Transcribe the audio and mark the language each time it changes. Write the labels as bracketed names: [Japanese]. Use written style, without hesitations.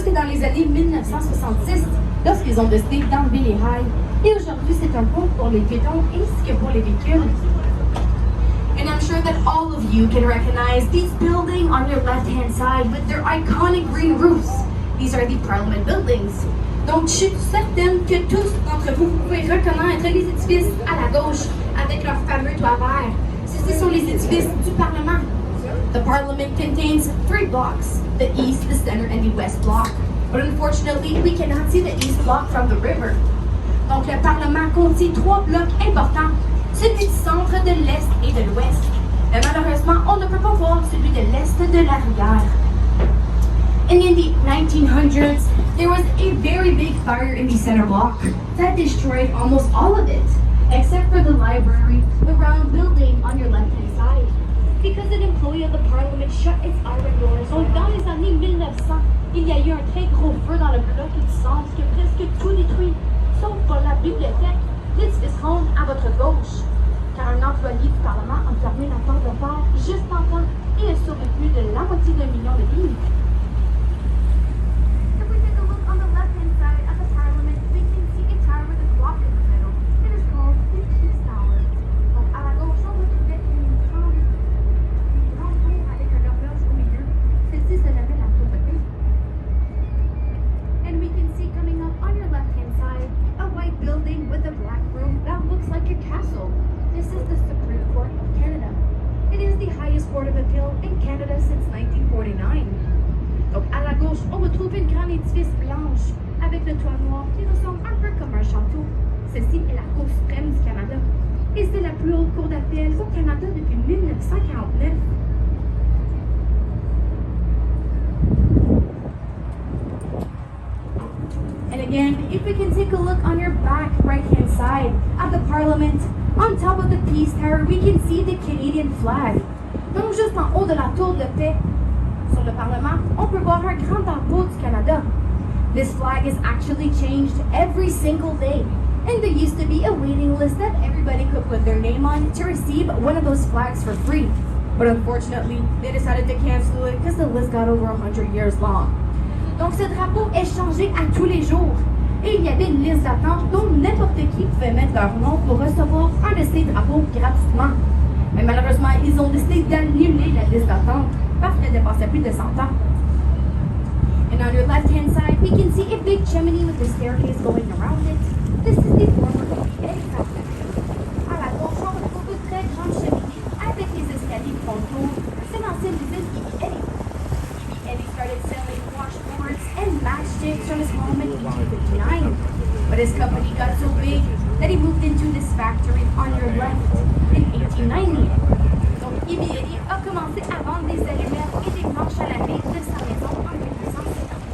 [French] les années 1966 lorsqu'ils ont décidé d'enlever les rails. Et aujourd'hui, c'est un pont pour les piétons ainsi que pour les véhicules. [English] And I'm sure that all of you can recognize these buildings on your left-hand side with their iconic green roofs. These are the Parliament buildings. [French] Donc, je suis certaine que tous d'entre vous pouvez reconnaître les édifices à la gauche avec leur fameux toit vert. Ceci sont les édifices du Parlement. [English] The Parliament contains 3 blocks, the East, the Center, and the West block. But unfortunately, we cannot see the East block from the river. [French] Donc, le Parlement contient 3 blocs importants, celui du centre, de l'Est et de l'Ouest. Mais malheureusement, on ne peut pas voir celui de l'Est de la rivière. [English] And in the 1900s, there was a very big fire in the center block that destroyed almost all of it, except for the library, the round building on your left-hand side. Because an employee of the Parliament shut its iron doors. [French] Donc, dans les années 1900, il y a eu un très gros feu dans le bloc du centre qui a presque tout détruit, sauf pour la bibliothèque, l'édifice ronde à votre gauche. Car un employé du Parlement a fermé la porte de fer juste en temps et a sauvé plus de la moitié d'un million de livres. [English] If we take a look on the left-hand side of the Parliament, we can see a tower with a clock in the middle. It is called the Peace Tower. [French] Donc, à la gauche, on retrouve une grande tour avec un horloge au milieu. Celle-ci se nommait la tour de paix. [English] And we can see coming up on your left-hand side a white building with a black roof that looks like a castle. This is the Supreme Court of Canada. It is the highest court of appeal in Canada since 1949. [French] Donc, à la gauche, on retrouve une grande édifice blanche avec le toit noir qui ressemble un peu comme un château. Ceci est la Cour suprême du Canada. Et c'est la plus haute cour d'appel au Canada depuis 1949. [English] And again, if we can take a look on your back right-hand side at the Parliament, on top of the Peace Tower, we can see the Canadian flag. [French] Donc, juste en haut de la tour de paix, sur le Parlement, on peut voir un grand drapeau du Canada. [English] This flag is actually changed every single day. And there used to be a waiting list that everybody could put their name on to receive one of those flags for free. But unfortunately, they decided to cancel it because the list got over 100 years long. [French] Donc, ce drapeau est changé à tous les jours. Et il y avait une liste d'attente dont n'importe qui pouvait mettre leur nom pour recevoir un de ces drapeaux gratuitement. Mais malheureusement, ils ont décidé d'annuler la liste d'attente parce qu'elle dépassait plus de 100 ans. [English] And on your left-hand side, we can see a big chimney with a staircase going around it. This is the former Eddie. [French] À la gauche, on retrouve une très grande cheminée avec les escaliers qui font le tour. C'est l'ancienne usine Eddie. [English] Eddie started selling washboards and matchsticks from his home in 1859. But his company got so big that he moved into this factory on your left in 1890. [French] Donc, Eddie a commencé à vendre des allumettes et des planches à laver de sa maison en 1959.